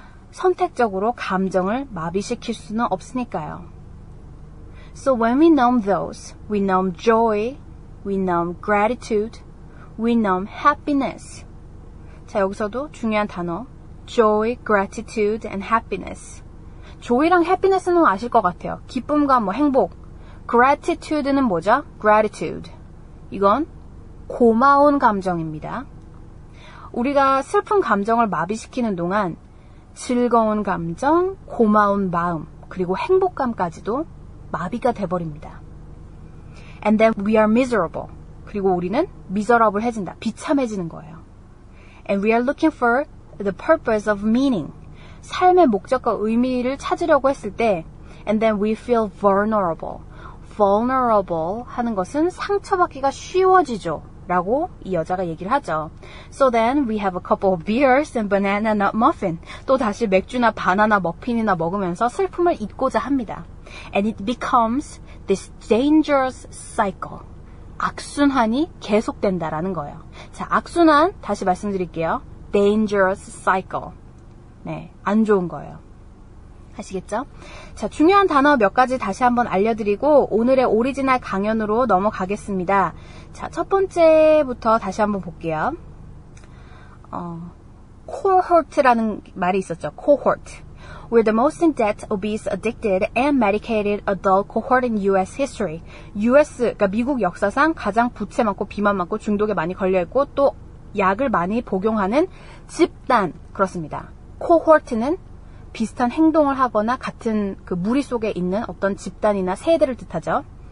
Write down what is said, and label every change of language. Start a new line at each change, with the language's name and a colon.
Korean: 선택적으로 감정을 마비시킬 수는 없으니까요.
English: So when we numb those, we numb joy, we numb gratitude, we numb happiness.
Korean: 자, 여기서도 중요한 단어.
English: joy, gratitude, and happiness.
Korean: joy랑 happiness는 아실 것 같아요. 기쁨과 뭐 행복. gratitude는 뭐죠?
English: gratitude.
Korean: 이건 고마운 감정입니다. 우리가 슬픈 감정을 마비시키는 동안 즐거운 감정, 고마운 마음, 그리고 행복감까지도 마비가 돼버립니다.
English: And then we are miserable.
Korean: 그리고 우리는 miserable해진다. 비참해지는 거예요.
English: And we are looking for the purpose of meaning.
Korean: 삶의 목적과 의미를 찾으려고 했을 때
English: and then we feel vulnerable.
Korean: vulnerable 하는 것은 상처받기가 쉬워지죠. 라고 이 여자가 얘기를 하죠.
English: So then we have a couple of beers and banana nut muffin.
Korean: 또 다시 맥주나 바나나 머핀이나 먹으면서 슬픔을 잊고자 합니다.
English: And it becomes this dangerous cycle.
Korean: 악순환이 계속된다라는 거예요. 자, 악순환 다시 말씀드릴게요.
English: dangerous cycle.
Korean: 네, 안 좋은 거예요. 아시겠죠? 자, 중요한 단어 몇 가지 다시 한번 알려드리고 오늘의 오리지널 강연으로 넘어가겠습니다. 자, 첫 번째부터 다시 한번 볼게요. cohort라는 말이 있었죠.
English: cohort. We're the most in-debt, obese, addicted, and medicated adult cohort in U.S. history.
Korean: U.S., 그러니까 미국 역사상 가장 부채 많고 비만 많고 중독에 많이 걸려있고 또 약을 많이 복용하는 집단. 그렇습니다. cohort는 비슷한 행동을 하거나 같은 그 무리 속에 있는 어떤 집단이나 세대를 뜻하죠.